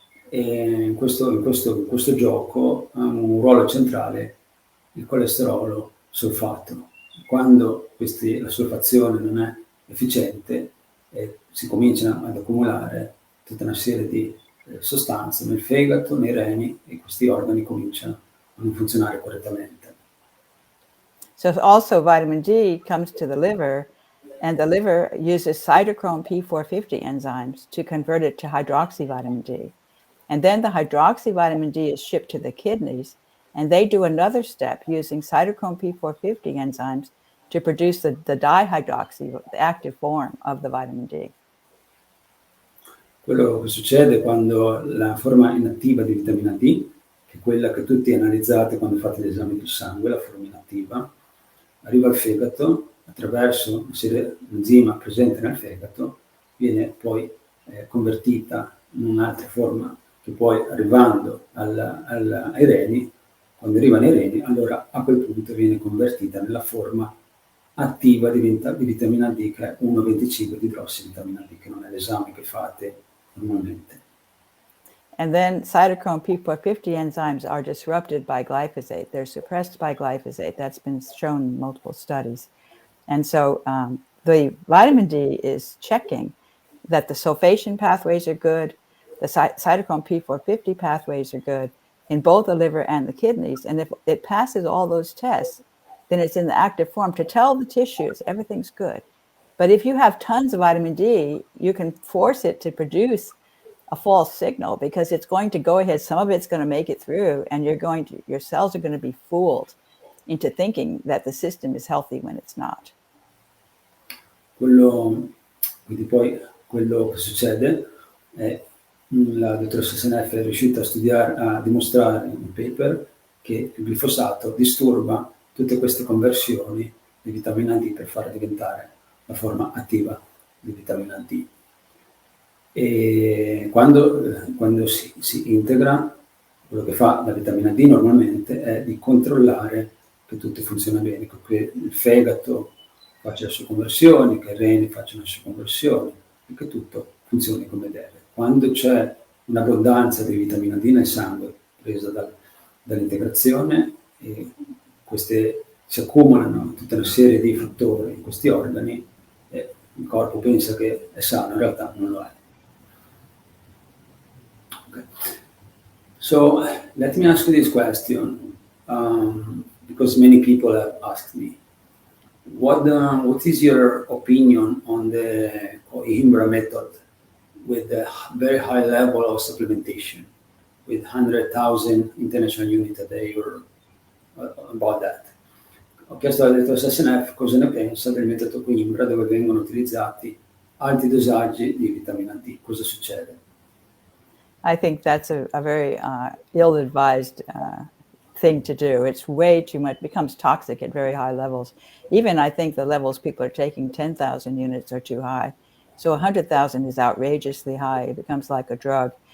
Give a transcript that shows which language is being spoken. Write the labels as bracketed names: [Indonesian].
[Italian] E in questo gioco ha un ruolo centrale il colesterolo solfato. Quando la solfazione non è efficiente, si cominciano ad accumulare tutta una serie di sostanze nel fegato, nei reni, e questi organi cominciano a non funzionare correttamente. [English] So also vitamin D comes to the liver, and the liver uses cytochrome P450 enzymes to convert it to hydroxyvitamin D. And then the hydroxyvitamin D is shipped to the kidneys, and they do another step using cytochrome P450 enzymes to produce the dihydroxy, the active form of the vitamin D. [Italian] Quello che succede quando la forma inattiva di vitamina D, che è quella che tutti analizzate quando fate gli esami del sangue, la forma inattiva, arriva al fegato, attraverso l'enzima presente nel fegato, viene poi convertita in un'altra forma che poi, arrivando ai reni, quando arriva nei reni, allora a quel punto viene convertita nella forma attiva di vitamina D, che è 1,25 di idrossivitamina D, che non è l'esame che fate normalmente. [English] And then cytochrome P450 enzymes are disrupted by glyphosate. They're suppressed by glyphosate. That's been shown in multiple studies. And so the vitamin D is checking that the sulfation pathways are good, the cytochrome P450 pathways are good in both the liver and the kidneys. And if it passes all those tests, then it's in the active form to tell the tissues everything's good. But if you have tons of vitamin D, you can force it to produce a false signal, because it's going to go ahead, some of it's going to make it through, and your cells are going to be fooled into thinking that the system is healthy when it's not. [Italian] Quindi poi quello che succede è la dottoressa Seneff è riuscita a dimostrare in un paper che il glifosato disturba tutte queste conversioni di vitamina D per far diventare la forma attiva di vitamina D. E quando si integra, quello che fa la vitamina D normalmente è di controllare che tutto funziona bene, che il fegato faccia le sue conversioni, che i reni facciano le sue conversioni, e che tutto funzioni come deve. Quando c'è un'abbondanza di vitamina D nel sangue presa dall'integrazione, queste si accumulano tutta una serie di fattori in questi organi, e il corpo pensa che è sano, in realtà non lo è. [English] Okay. So let me ask you this question, because many people have asked me, what is your opinion on the Coimbra method with a very high level of supplementation, with 100,000 international units a day, or about that? [Italian] Ho chiesto alla dottoressa Seneff cosa ne pensa del metodo Coimbra, dove vengono utilizzati alti dosaggi di vitamina D. Cosa succede? [English] I think that's a very ill-advised thing to do. It's way too much, becomes toxic at very high levels. Even I think the levels people are taking, 10,000 units, are too high. So 100,000 is outrageously high. It becomes like a drug.